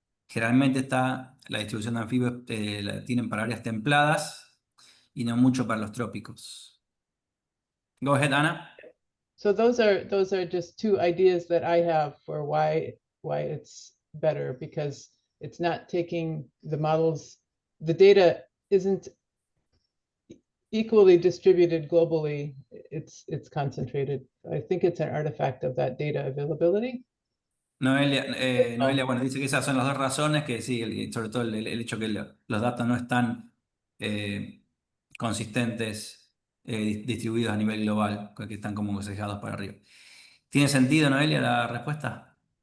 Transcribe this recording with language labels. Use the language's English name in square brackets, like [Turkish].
[Spanish] Generalmente está la distribución de anfibios la tienen para áreas templadas y no mucho para los trópicos. [English] Go ahead, Ana. So those are just two ideas that I have for why it's better, because it's not taking the models, the data isn't equally distributed globally, it's concentrated. I think it's an artifact of that data availability. [Spanish] Noelia, bueno, dice que esas son las dos razones, que sí, sobre todo el hecho que los datos no están consistentes, distribuidos a nivel global, que están como sesgados para arriba. ¿Tiene sentido, Noelia, la respuesta?